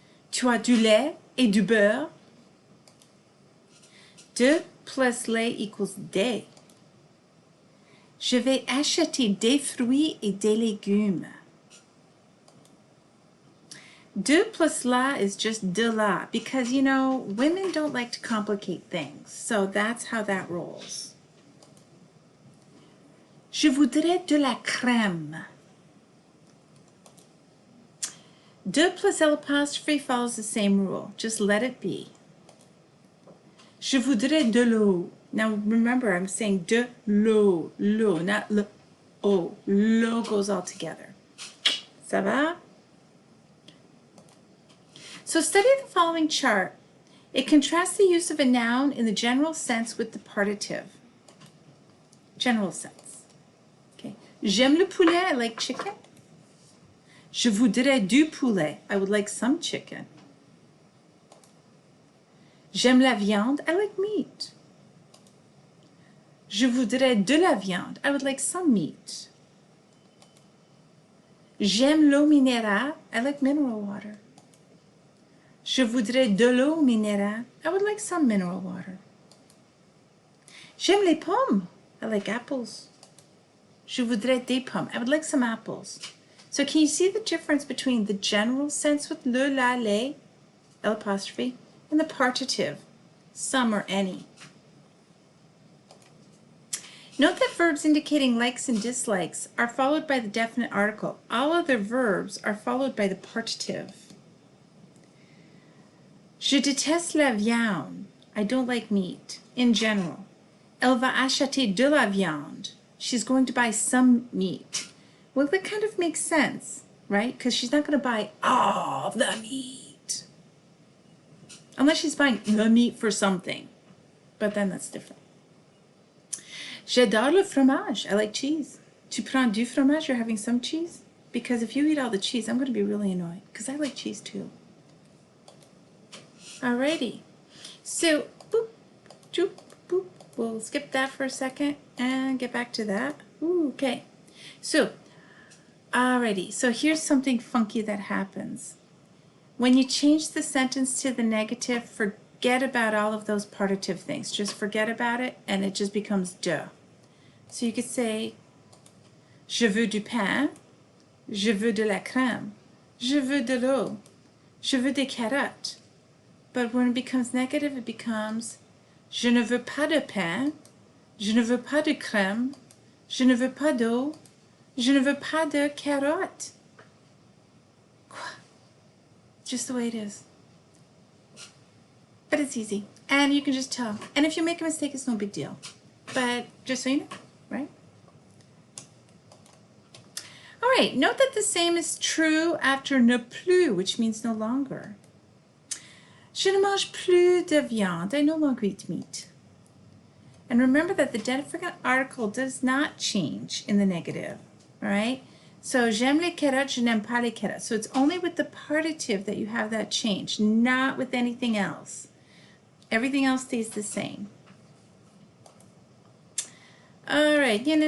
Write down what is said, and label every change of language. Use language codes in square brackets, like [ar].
[fr] Tu as du lait et du beurre. De plus lait equals des. Je vais acheter des fruits et des légumes. [en] De plus la is just de la because, you know, women don't like to complicate things. So that's how that rolls. [fr] Je voudrais de la crème. [en] De plus l'apostrophe follows the same rule. Just let it be. [fr] Je voudrais de l'eau. [en] Now remember, I'm saying de l'eau, not l'eau. L'eau goes all together. Ça va? So study the following chart. It contrasts the use of a noun in the general sense with the partitive. General sense. Okay. [fr] J'aime le poulet, [en] I like chicken. [fr] Je voudrais du poulet, [en] I would like some chicken. [fr] J'aime la viande, [en] I like meat. [fr] Je voudrais de la viande, [en] I would like some meat. [fr] J'aime l'eau minérale, [en] I like mineral water. [fr] Je voudrais de l'eau minérale, [en] I would like some mineral water. [fr] J'aime les pommes, [en] I like apples. [fr] Je voudrais des pommes, [en] I would like some apples. So can you see the difference between the general sense with le, la, les, l'apostrophe, and the partitive, some or any? Note that verbs indicating likes and dislikes are followed by the definite article. All other verbs are followed by the partitive. [fr] Je déteste la viande. [en] I don't like meat, in general. [fr] Elle va acheter de la viande. [en] She's going to buy some meat. Well, that kind of makes sense, right? Because she's not going to buy all the meat. Unless she's buying the meat for something. But then that's different. [fr] J'adore le fromage. [en] I like cheese. [fr] Tu prends du fromage? [en] You're having some cheese? Because if you eat all the cheese, I'm going to be really annoyed. Because I like cheese too. Alrighty. So, boop, doop, boop. We'll skip that for a second and get back to that. Ooh, okay. So, alrighty. So here's something funky that happens. When you change the sentence to the negative, forget about all of those partitive things. Just forget about it and it just becomes de. So you could say, [fr] je veux du pain, je veux de la crème, je veux de l'eau, je veux des carottes. [en] But when it becomes [fr] negative, it becomes, je ne veux pas de pain, je ne veux pas de crème, je ne veux pas d'eau, je ne veux pas de carottes. [en] Just the way it is. But it's easy. And you can just tell. And if you make a mistake, it's no big deal. But just so you know, right? All right, note that the same is true after ne plus, which means no longer. [fr] Je ne mange plus de viande. [en] I no longer eat meat. And remember that the definite article does not change in the negative. All right? [fr] So, j'aime les carottes, je n'aime pas les carottes. [en] So it's only with the partitive that you have that change, not with anything else. Everything else stays the same. All right.